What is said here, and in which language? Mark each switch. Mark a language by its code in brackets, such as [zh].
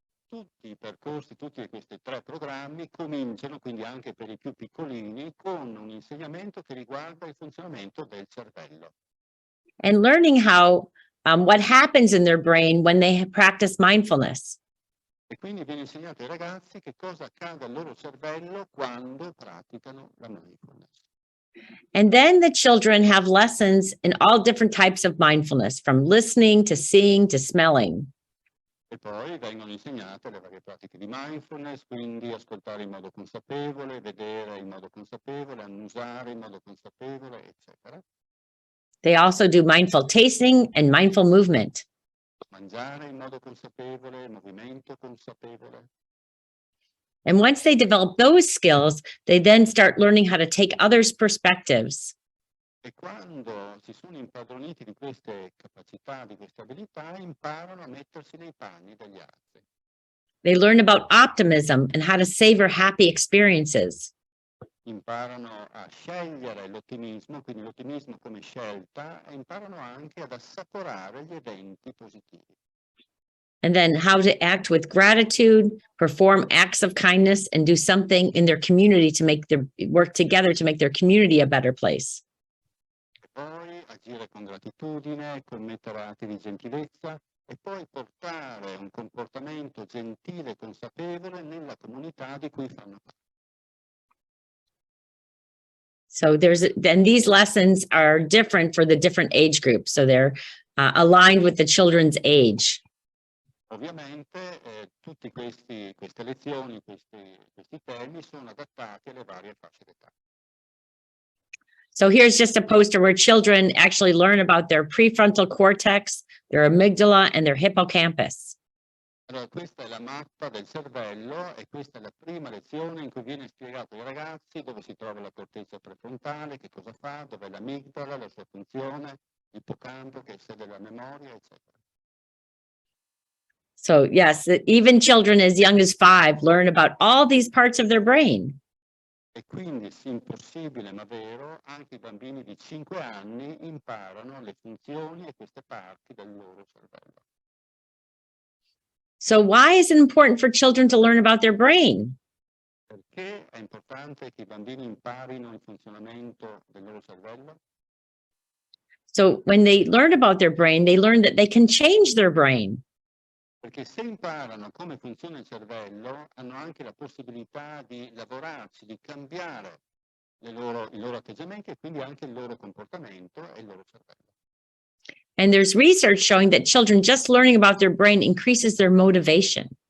[it] Tutti i percorsi, tutti questi 3 programmi cominciano, quindi anche per i più piccolini, con un insegnamento che riguarda il funzionamento del cervello. [en] And learning how, what happens in their brain when they practice mindfulness. [it] E quindi viene insegnato ai ragazzi che cosa accade al loro cervello quando praticano la mindfulness. [en] And then the children have lessons in all different types of mindfulness, from listening to seeing to smelling. [it] E poi vengono insegnate le varie pratiche di mindfulness, quindi ascoltare in modo consapevole, vedere in modo consapevole, annusare in modo consapevole, eccetera. [en] They also do mindful tasting and mindful movement. [it] Mangiare in modo consapevole, movimento consapevole. [en] And once they develop those skills, they then start learning how to take others' perspectives. [it] E quando si sono impadroniti di queste capacità, di queste abilità, imparano a mettersi nei panni degli altri. [en] They learn about optimism and how to savor happy experiences. [it] Imparano a scegliere l'ottimismo, quindi l'ottimismo come scelta, e imparano anche ad assaporare gli eventi positivi. [en] And then how to act with gratitude, perform acts of kindness, and do something in their community to work together to make their community a better place. [it] E poi agire con gratitudine, commettere atti di gentilezza e poi portare un comportamento gentile e consapevole nella comunità di cui fanno parte. [en] So then these lessons are different for the different age groups. So they're aligned with the children's age. [it] Ovviamente tutte queste lezioni, questi temi sono adattati alle varie fasce d'età. [en] So here's just a poster where children actually learn about their prefrontal cortex, their amygdala, and their hippocampus. [it] Allora, questa è la mappa del cervello e questa è la prima lezione in cui viene spiegato ai ragazzi dove si trova la corteccia prefrontale, che cosa fa, dove è l'amigdala, la sua funzione, l'ippocampo che è sede della memoria, eccetera. [en] So yes, even children as young as 5 learn about all these parts of their brain. [it] E quindi, sì, impossibile ma vero, anche i bambini di 5 anni imparano le funzioni e queste parti del loro cervello. [en] So why is it important for children to learn about their brain? [it] Perché è importante che i bambini imparino il funzionamento del loro cervello? [en] So when they learn about their brain, they learn that they can change their brain. [it] Perché se imparano come funziona il cervello, hanno anche la possibilità di lavorarci, di cambiare i loro atteggiamenti e quindi anche il loro comportamento e il loro cervello. [en] And there's research showing that children just learning about their brain increases their motivation.